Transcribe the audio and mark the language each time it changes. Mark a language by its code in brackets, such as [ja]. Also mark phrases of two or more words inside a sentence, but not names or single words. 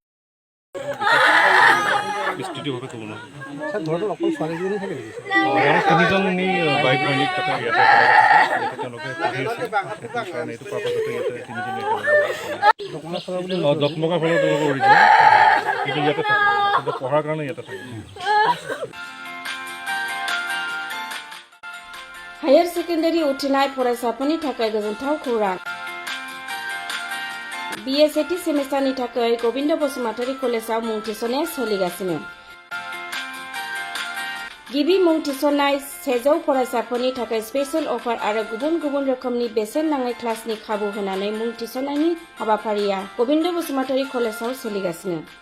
[as] বিস্তৃতভাৱে ক'ব নোৱাৰিম। ঘৰটোত অকল ছোৱালীজনী থাকে নেকি? তিনিজনী বাইক ভৈনীক তাতে ইয়াতে একেলগে থাকে, ইয়াতে তেওঁলোকে পঢ়ি আছে। সেইটো কাৰণে এইটো পাৰ্পাজতে ইয়াতে তিনিজনী একেলগে দকমকা ফালৰ তেওঁলোকৰ অৰিজিনেল, কিন্তু ইয়াতে থাকে আচলতে পঢ়াৰ কাৰণে ইয়াতে থাকে। [brx] हायर सेकेन्डारि उथ्रिनाय फरायसाफोरनि थाखाय गोजोनथाव खौरां। BSAT सेमेस्टारनि थाखाय गोविन्द बसुमतारी कलेजाव मुं थिसननाया सोलिगासिनो। गिबि मुं थिसननाय 100 फरायसाफोरनि थाखाय [en] special offer [brx] आरो गुबुन गुबुन रोखोमनि बेसेन नाङै क्लासनि खाबु होनानै मुं थिसननायनि हाबाफारिया गोविन्द बसुमतारी कलेजाव सोलिगासिनो।